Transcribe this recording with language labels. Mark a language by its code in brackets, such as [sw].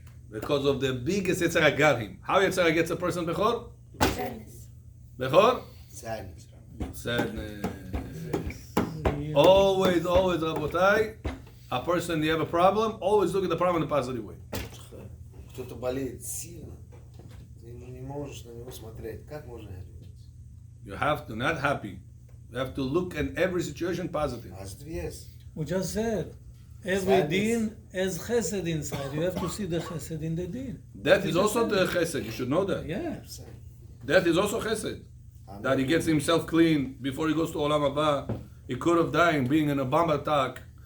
[en] Because of the biggest Yetzirah got him. How Yetzirah gets a person, B'chor? Sadness. B'chor? Sadness. Sadness. Always, Rabotai, a person, you have a problem, always look at the problem in a positive way. [ru] Кто-то болеет сильно, ты не можешь на него смотреть. Как можно это делать? [en] You have to, not happy. You have to look at every situation positive. Positive, yes. We just said, every din has chesed inside. You have to see the chesed in the din. Death is also the chesed, you should know that. Yeah. Death is also chesed. That he gets himself clean before he goes to Olam Haba. He could have died being in a bomb attack.